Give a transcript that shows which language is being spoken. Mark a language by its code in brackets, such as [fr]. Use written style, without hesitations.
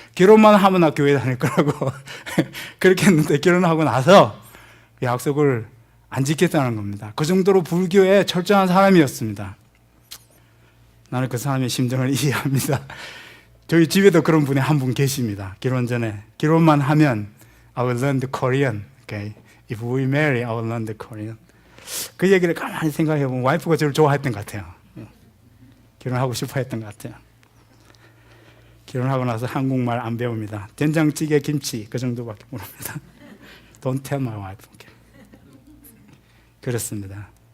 [ko] 결혼만 하면 나 교회 다닐 거라고 그렇게 했는데 결혼하고 나서 그 약속을 안 지켰다는 겁니다. 그 정도로 불교에 철저한 사람이었습니다. 나는 그 사람의 심정을 이해합니다. 저희 집에도 그런 분이 한 분 계십니다. 결혼 전에 결혼만 하면 [en] I will learn the Korean. Okay. If we marry, I will learn the Korean. [ko] 그 얘기를 가만히 생각해 보면 와이프가 저를 좋아했던 것 같아요. 결혼하고 싶어 했던 것 같아요. 결혼하고 나서 한국말 안 배웁니다. 된장찌개, 김치 그 정도밖에 모릅니다. [en] Don't tell my wife. Okay. [ko] 그렇습니다.